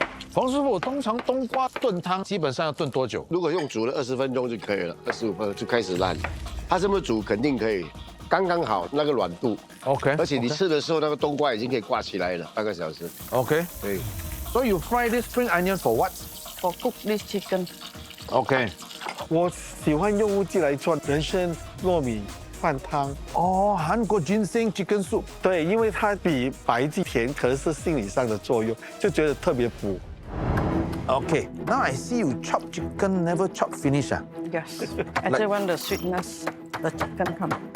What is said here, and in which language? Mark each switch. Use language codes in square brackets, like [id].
[zh] 冯师傅，通常冬瓜炖汤基本上要炖多久？如果用煮了20分钟就可以了，25分钟就开始烂。它这么煮肯定可以，刚刚好那个软度。 OK。而且你吃的时候，那个冬瓜已经可以挂起来了，半个小时。 OK。对。 [en] So you fry this spring onion for what? For cook this chicken. OK。 [zh] 我喜欢用乌鸡来做人参糯米饭汤。哦，韩国 [en] ginseng chicken soup。 [zh] 对，因为它比白鸡甜，可能是心理上的作用，就觉得特别补。 [en] Okay, now I see you chop chicken, never chop finish. Yes. I just want the sweetness, the chicken come.